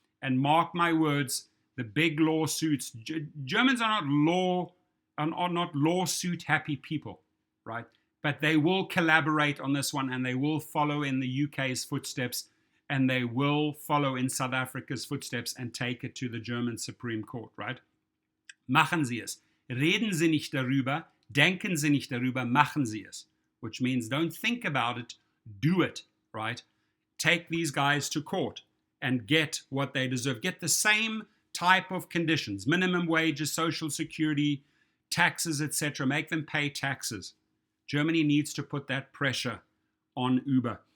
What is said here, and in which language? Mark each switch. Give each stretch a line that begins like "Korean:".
English: And mark my words, the big lawsuits, Germans are not lawsuit happy people, right? But they will collaborate on this one, and they will follow in the UK's footsteps, and they will follow in South Africa's footsteps and take it to the German Supreme Court, right?
German: Machen Sie es. Reden Sie nicht darüber. Denken Sie nicht darüber. Machen Sie es.
English: Which means don't think about it. Do it, right? Take these guys to court and get what they deserve. Get the same type of conditions. Minimum wages, social security, taxes, etc. Make them pay taxes. Germany needs to put that pressure on Uber.